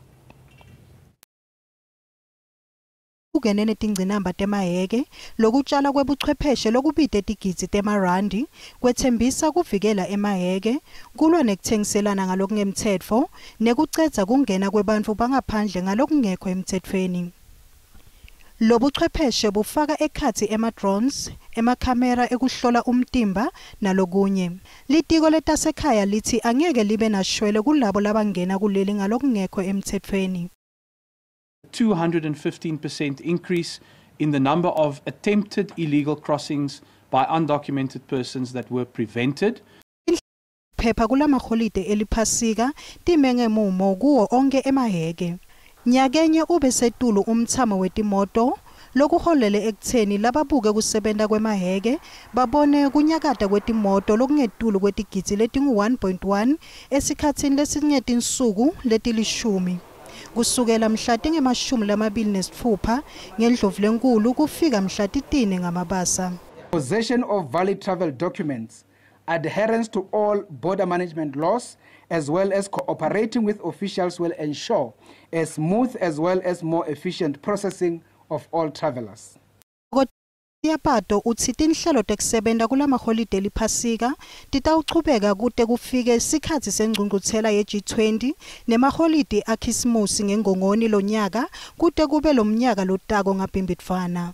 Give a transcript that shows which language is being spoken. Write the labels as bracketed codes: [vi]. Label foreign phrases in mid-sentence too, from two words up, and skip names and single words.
[ss] Ugenene tingcinamba temaheke lokutshala kwebuchwepheshe lokubite tigidzi temarandi kwethembisa kuvikela emaheke kulwa nekuthengiselana ngalokungemtsetfo nekucedza kungena kwebantfu bangaphandle ngalokungekho emtsetfweni. Lobuchwepheshe bufaka ekhatsi ema-drones, emakhamera ekuhlola umtimba nalokunye. Litiko letasekhaya lithi angeke libe nashwele kulabo labangena kuleli ngalokungekho emtsetfweni. [en] 215% increase in the number of attempted illegal crossings by undocumented persons that were prevented. [ss] Phepha kulamaholide eliphasika timengemumo kuwo onke emaheke. Nyakenye ube setulu umthamo wetimoto lokuholele ekutheni lababuke kusebenta kwemaheke babone kunyakata kwetimoto lokungetulu kwetigidzi letingu-1.1 esikhatsini lesingetinsuku letilishumi. Kusukela mhla tingemashumi-26 ngeNdlovulenkulu kufika mhla titine ngamabasa. [en] Possession of valid travel documents, adherence to all border management laws, as well as cooperating with officials will ensure a smooth as well as more efficient processing of all travelers. [ss] Yapato utsi tinhlelo tekusebenta kulamaholide eliphasika titawuchubeka kute kufike isikhathi sengcungcuthela ye-G20 nemaholide akhisimusi ngengongoni lonyaka kute kube lomnyaka lotako ngabhimbidvwana.